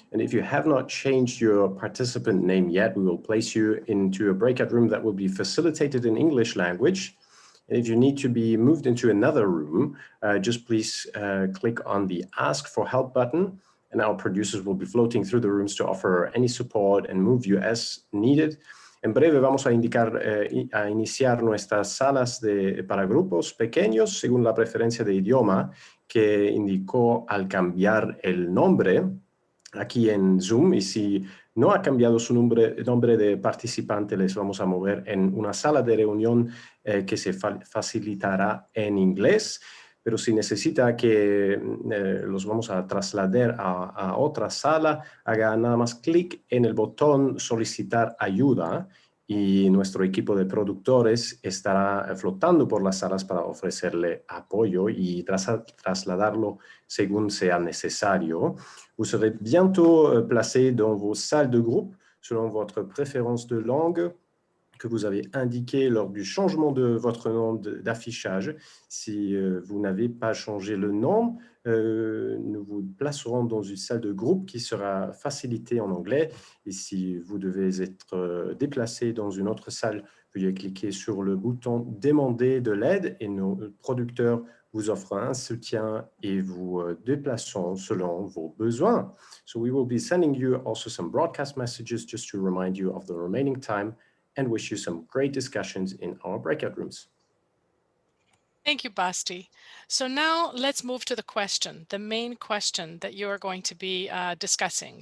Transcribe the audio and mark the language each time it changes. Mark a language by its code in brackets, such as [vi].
[en] And if you have not changed your participant name yet, we will place you into a breakout room that will be facilitated in English language. And if you need to be moved into another room, just please click on the Ask for Help button, and our producers will be floating through the rooms to offer any support and move you as needed. [es] En breve vamos a iniciar nuestras salas para grupos pequeños según la preferencia de idioma que indicó al cambiar el nombre aquí en Zoom, y si no ha cambiado su nombre de participante, les vamos a mover en una sala de reunión que se facilitará en inglés. Pero si necesita que los vamos a trasladar a otra sala, haga nada más clic en el botón solicitar ayuda y nuestro equipo de productores estará flotando por las salas para ofrecerle apoyo y trasladarlo según sea necesario. [fr] Vous serez bientôt placé dans vos salles de groupe selon votre préférence de langue que vous avez indiqué lors du changement de votre nom d'affichage. Si vous n'avez pas changé le nom, nous vous placerons dans une salle de groupe qui sera facilitée en anglais. Et si vous devez être déplacé dans une autre salle, veuillez cliquer sur le bouton « Demander de l'aide » et nos producteurs vous offrent un soutien et vous déplaceront selon vos besoins. [en] So we will be sending you also some broadcast messages just to remind you of the remaining time and wish you some great discussions in our breakout rooms. Thank you, Basti. So now let's move to the question, the main question that you are going to be discussing.